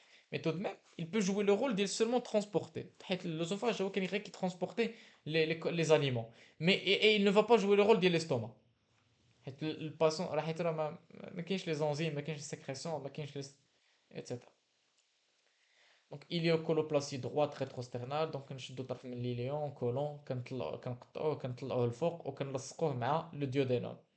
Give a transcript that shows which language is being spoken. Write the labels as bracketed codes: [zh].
[fr] Mais tout de même, il peut jouer le rôle d'il seulement transporter. L'œsophage, [ar] هو كان [fr] qui transportait les aliments. Mais et il ne va pas jouer le rôle de l'estomac. [ar] Le patient راح يترى ما كاينش les enzymes, ما كاينش les sécrétions, ما كاينش etc. [fr] Donc iléocoloplastie droite rétrosternale. [ar] Donc كنشدو طرف من ليليون كولون كنقطعوه الفوق وكنلصقوه مع le duodénum.